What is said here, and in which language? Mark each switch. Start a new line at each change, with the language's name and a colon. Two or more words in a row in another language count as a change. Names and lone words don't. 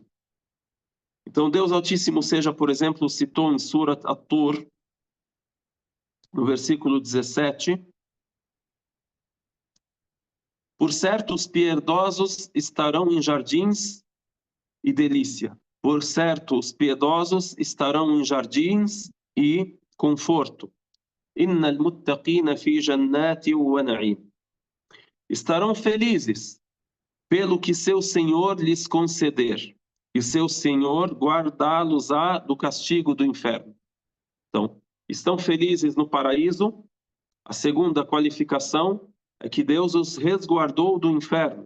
Portuguese: Então, Deus Altíssimo seja, por exemplo, citou em Surat At-Tur, no versículo 17, por certo, os piedosos estarão em jardins e delícia. Por certo, os piedosos estarão em jardins e conforto.
Arabic: إن المتقين في جنات ونعيم.
Portuguese: Estarão felizes pelo que seu Senhor lhes conceder, e seu Senhor guardá-los-á do castigo do inferno. Então, estão felizes no paraíso. A segunda qualificação é que Deus os resguardou do inferno.